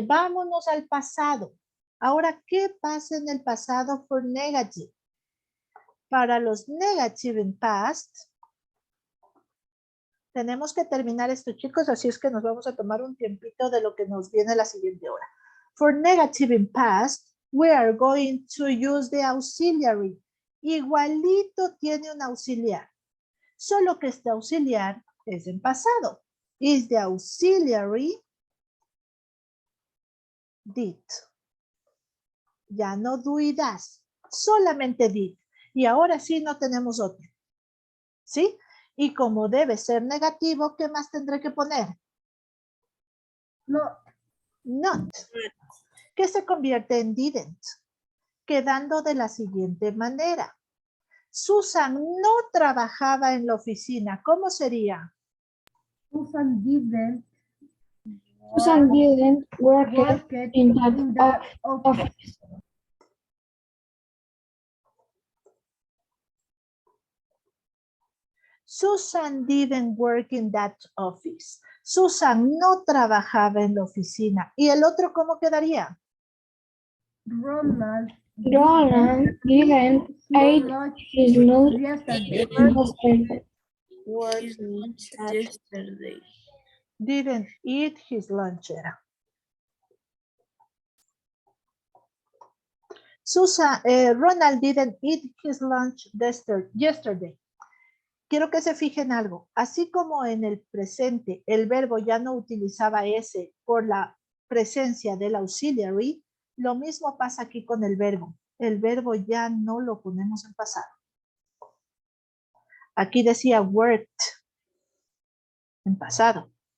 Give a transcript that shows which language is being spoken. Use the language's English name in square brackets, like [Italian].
[Spanish] Vámonos al pasado. Ahora, ¿qué pasa en el pasado [English] for negative? [Spanish] Para los [English] negative in past, [Spanish] Tenemos que terminar esto, chicos, así es que nos vamos a tomar un tiempito de lo que nos viene la siguiente hora. [English] For negative in past, we are going to use the auxiliary. [Spanish] Igualito tiene un auxiliar, solo que este auxiliar es en pasado. [English] Is the auxiliary did. [Spanish] Ya no do y das, solamente did. Y ahora sí no tenemos otro. ¿Sí? Y como debe ser negativo, ¿qué más tendré que poner? No. Not. Que se convierte en didn't. Quedando de la siguiente manera. Susan no trabajaba en la oficina. ¿Cómo sería? [English] Susan didn't Susan didn't work work in in that the office. Susan didn't work in that office. [Spanish] Susan no trabajaba en la oficina. ¿Y el otro cómo quedaría? [English] Ronald Roland didn't eat lunch his lunch yesterday. yesterday. His lunch yesterday. Didn't eat his lunch. Era. Ronald didn't eat his lunch yesterday. [Spanish] Quiero que se fijen algo. Así como en el presente el verbo ya no utilizaba ese por la presencia del auxiliary, lo mismo pasa aquí con el verbo. El verbo ya no lo ponemos en pasado. Aquí decía worked en pasado.